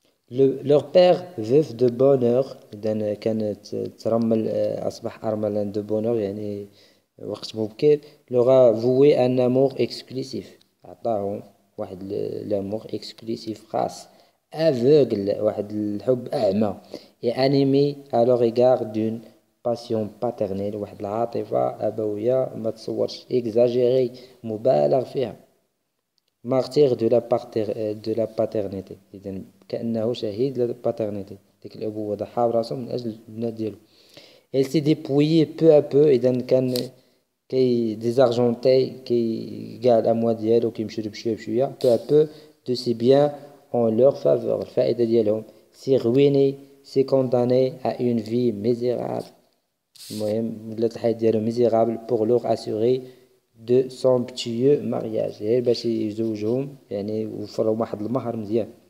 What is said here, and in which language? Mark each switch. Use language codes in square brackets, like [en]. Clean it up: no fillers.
[fr] leur père veuf de bonheur [ar] إذا كانت ترمل أصبح أرملا [fr] de bonheur [ar] يعني وقت مبكر [fr] leur a voué un amour exclusif [ar] عطاهم واحد [fr] l'amour exclusif خاص aveugle [ar] واحد الحب أعمى [fr] et animé à leur égard d'une passion paternelle [ar] واحد العاطفة أبوية ما تصورش [fr] exagéré [ar] مبالغ فيها. [fr] martyr de la paternité [ar] إذا كأنه شهيد للباترنيتي ديك الأبوة ضحى براسو من أجل البنات ديالو. [fr] elle s'est dépouillée peu à peu [ar] إذا كان كي ديزارجونتي كي كاع الأموال ديالو كيمشيو بشوية بشوية [fr] peu à peu de ses biens en leur faveur [ar] الفائدة ديالهم [fr] s'est ruiné s'est condamné à une vie misérable [ar] المهم ولات الحياة ديالو [fr] misérable pour leur assurer de somptueux mariage [ar] غير باش يزوجهم يعني وفرهم واحد المهر مزيان